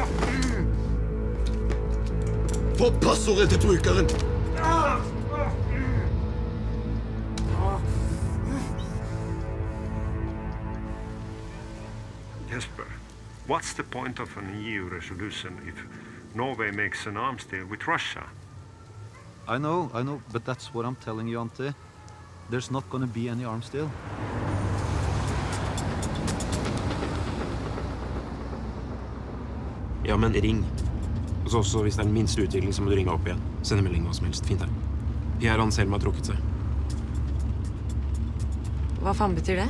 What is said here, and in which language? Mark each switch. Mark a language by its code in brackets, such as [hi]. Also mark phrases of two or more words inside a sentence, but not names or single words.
[no] Få passordet til brukeren! [en] Jesper, what's the point of an EU resolution if Norway makes an arms deal with Russia? I know, but that's what I'm telling you, Ante. There's not gonna be any arms deal. [no] Ja, men ring. Og så også, hvis det den minste utvikling, så må du ringe opp igjen. Sende melding hva som helst. Fint her. Pierre Anselm har trukket seg. Hva faen betyr det?